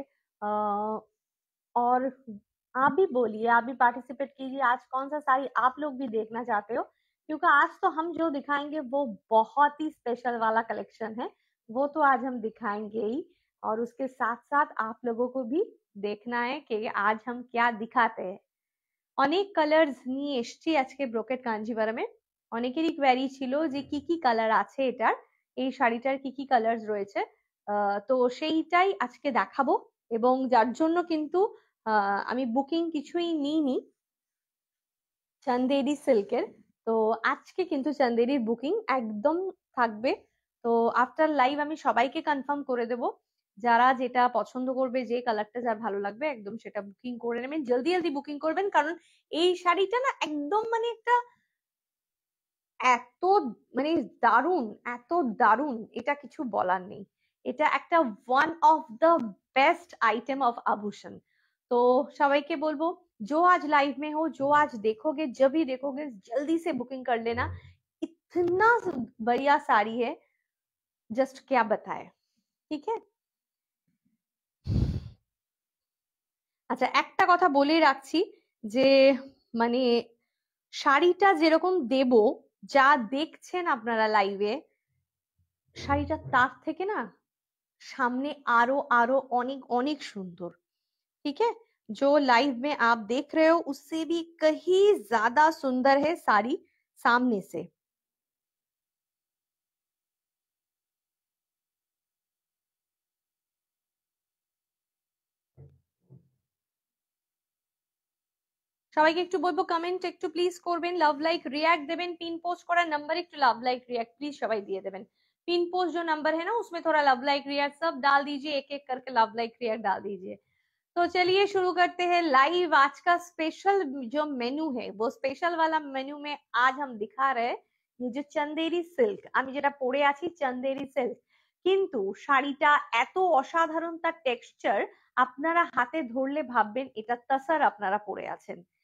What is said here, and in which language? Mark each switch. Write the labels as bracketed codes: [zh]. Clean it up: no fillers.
[hi] और आप भी बोलिए, आप भी पार्टिसिपेट कीजिए। आज कौन सा साड़ी आप लोग भी देखना चाहते हो, क्योंकि आज तो हम जो दिखाएंगे वो बहुत ही स्पेशल वाला कलेक्शन है। वो तो आज हम दिखाएंगे ही, और उसके साथ साथ आप लोगों को भी देखना है कि आज हम क्या दिखाते हैं। [bn] অনেক কালার্স নিয়ে এসছি আজকে ব্রোকেড কাঞ্জিভারামে। অনেকেরই কোয়ারি ছিল যে কি কি কালার আছে এটার, এই শাড়িটার কি কি কালার্স রয়েছে। তো সেইটাই আজকে দেখাবো, এবং যার জন্য কিন্তু আমি বুকিং কিছুই নিইনি চন্দেরি সিল্কের। তো আজকে কিন্তু চন্দেরির বুকিং একদম থাকবে। তো আফটার লাইভ আমি সবাইকে কনফার্ম করে দেব, যারা যেটা পছন্দ করবে, যে কালারটা যার ভালো লাগবে একদম সেটা বুকিং করে নেবেন, জলদি জলদি বুকিং করবেন। কারণ এই শাড়িটা না একদম মানে একটা এত মানে দারুণ, এত দারুণ, এটা কিছু বলার নেই। এটা একটা one of the best item of आभूषण। [hi] तो [bn] সবাইকে বলবো, [hi] जो आज लाइव में हो, जो आज देखोगे, जब भी देखोगे जल्दी से बुकिंग कर लेना। इतना बढ़िया साड़ी है, जस्ट क्या बताए, ठीक है? [bn] আচ্ছা, একটা কথা বলে রাখছি যে মানে শাড়িটা যেরকম দেব, যা দেখছেন আপনারা লাইভে, শাড়িটা তার থেকে না সামনে আরো আরো অনেক অনেক সুন্দর, ঠিক আছে? [hi] जो लाइव में आप देख रहे हो उससे भी कहीं ज्यादा सुंदर है साड़ी सामने से। [bn] সবাইকে একটু বলবো কমেন্ট একটু প্লিজ করবেন, লাভ লাইক रिएक्ट देवें, पिन पोस्ट करा नंबर एक लव लाइक रिएक्ट प्लीज सबाई दिए देवें। [hi] पिन पोस्ट जो नंबर है ना उसमें थोड़ा लव लाइक रिएक्ट सब डाल दीजिए, एक एक करके लव लाइक रिएक्ट डाल दीजिए। तो चलिए शुरू करते हैं लाइव। आज का स्पेशल जो मेन्यू है वो स्पेशल वाला मेन्यू में आज हम दिखा रहे हैं ये जो चंदेरी सिल्क, [bn] আমি যেটা পরে আছি চন্দেরি সিল্ক, কিন্তু শাড়িটা এত অসাধারণ তার টেক্সচার, আপনারা হাতে ধরলে ভাববেন এটা তাসার আপনারা পরে আছেন।